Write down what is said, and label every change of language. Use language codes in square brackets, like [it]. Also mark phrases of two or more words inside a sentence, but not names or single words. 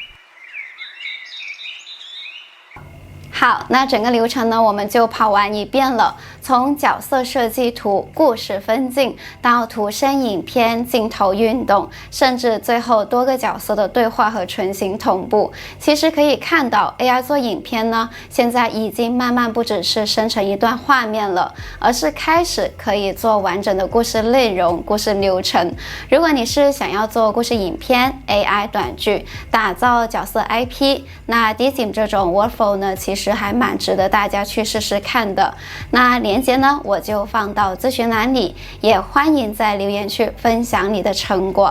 [zh] 好，那整個流程呢，我們就跑完一遍了。從角色設計圖、故事分鏡到圖聲影片、鏡頭運動，甚至最後多個角色的對話和純行同步。其實可以看到 AI 做影片呢，現在已經慢慢不只是生成一段畫面了，而是開始可以做完整的故事內容、故事流程。如果你是想要做故事影片、AI 短劇、打造角色 IP， 那 Dizim 這種 workflow 呢，其實還蠻值得大家去試試看的。那鏈接呢，我就放到資訊欄裡，也歡迎在留言區分享你的成果。